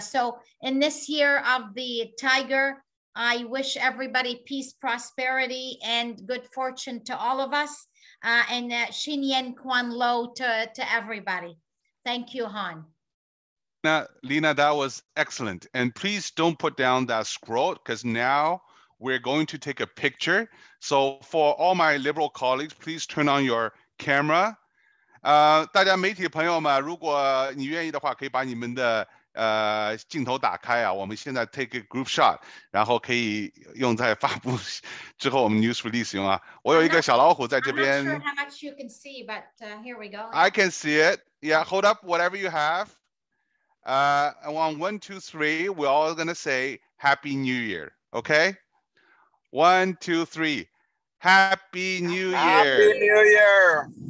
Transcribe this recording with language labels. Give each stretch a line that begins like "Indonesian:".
English: So in this year of the Tiger, I wish everybody peace, prosperity, and good fortune to all of us, and Xin Yan Quan Lo to everybody. Thank you, Han. Lena, that was excellent. And please don't put down that scroll, because now we're going to take a picture. So for all my Liberal colleagues, please turn on your camera.
Chinese: 大家媒体朋友们，如果你愿意的话，可以把你们的镜头打开啊。我们现在
English: take a group shot，
Chinese: 然后可以用在发布之后我们
English: news release
Chinese: 用啊。我有一个小老虎在这边。
English: I'm not sure how much you can see, but here we go. I can see it. Yeah, hold up whatever you have. On 1, 2, 3, we're all gonna say Happy New Year. Okay? 1, 2, 3. Happy New Year. Happy New Year.